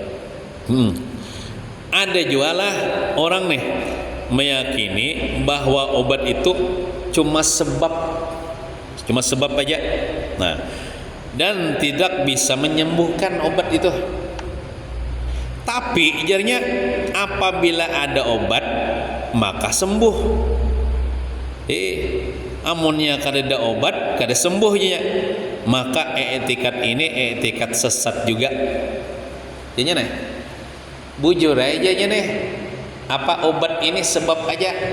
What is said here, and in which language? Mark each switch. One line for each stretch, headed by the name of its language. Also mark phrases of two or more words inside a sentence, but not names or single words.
Banjar: Ada jualah orang nih meyakini bahwa obat itu cuma sebab aja.
Indonesian: Nah, dan tidak bisa menyembuhkan obat itu. Tapi jadinya apabila ada obat maka sembuh.
Banjar: Amunnya kada ada obat kada sembuhnya, maka etikat ini etikat sesat juga. Jadinya nih bujur aja nih, apa obat ini sebab aja.